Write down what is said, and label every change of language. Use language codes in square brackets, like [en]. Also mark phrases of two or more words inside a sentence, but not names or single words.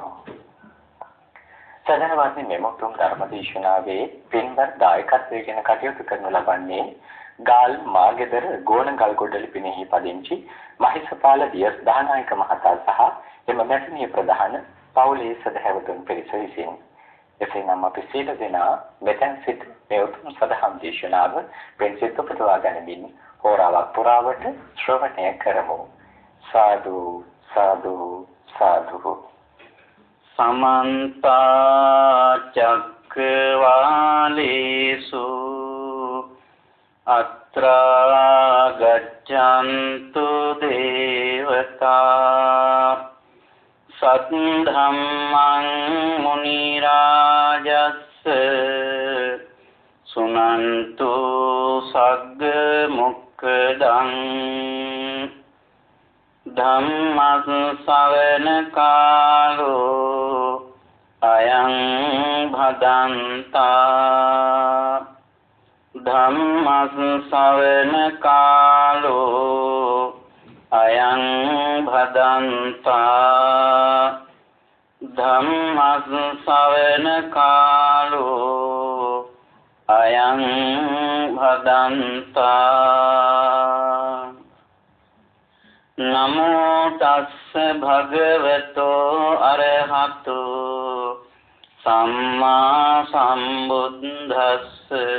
[si] සදහවත්නි, මේ මුතුන් ධර්මදේශනාවේ පින්වත් දායකත්වයෙන් කටයුතු කරනු ලබන්නේ ගාල් මාගෙදර ගෝණගල් ගොඩලි පිනෙහි පදිංචි මහිසපාල දියස් දානායක මහතා සහ එම මැතිණිය ප්‍රධාන පවුලේ සදහැවතුන් පිරිස විසින්. එසේනම් අපි සියලු දෙනා මෙතෙන් සිට මේ උතුම් සදහම් දේශනාව පින්සිත උපදවා ගනිමින් හෝරාවක් පුරාවට ශ්‍රවණය කරමු. සාදු සාදු සාදු. [pi] समन्त चक्रवालेषु अत्र गच्छन्तु देवता सद्धम्मं मुनिराजस्य सुनन्तु सग्मुक्तं ධම්මස්සවන කාලෝ අයං භදන්තා ධම්මස්සවන කාලෝ අයං භදන්තා ධම්මස්සවන කාලෝ අයං භදන්තා. නමෝ තස්ස භගවතෝ අරහතෝ සම්මා සම්බුද්දස්ස.